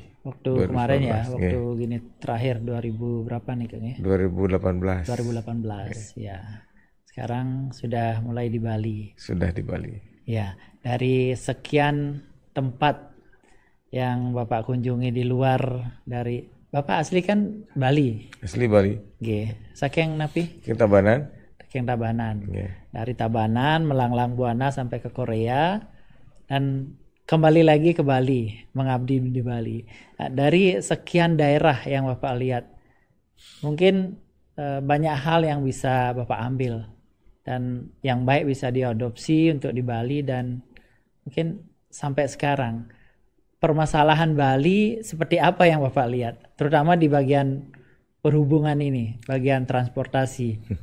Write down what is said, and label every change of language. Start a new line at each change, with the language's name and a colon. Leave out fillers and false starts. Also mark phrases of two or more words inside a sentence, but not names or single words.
Indonesian: Waktu kemarin ya, waktu gini terakhir 2000 berapa nih Kang ya? 2018. 2018 ya. Sekarang sudah mulai di Bali. Sudah di Bali. Ya, dari sekian tempat yang Bapak kunjungi di luar dari Bapak asli kan Bali. Asli Bali.
Balinese: Nggih. Saking napi? Saking Tabanan.
Indonesian: Saking Tabanan. Dari Tabanan melanglang buana sampai ke Korea dan kembali lagi ke Bali, mengabdi di Bali. Nah, dari sekian daerah yang Bapak lihat, mungkin banyak hal yang bisa Bapak ambil dan yang baik bisa diadopsi untuk di Bali dan mungkin sampai sekarang permasalahan Bali seperti apa yang Bapak lihat, terutama di bagian perhubungan ini, bagian transportasi.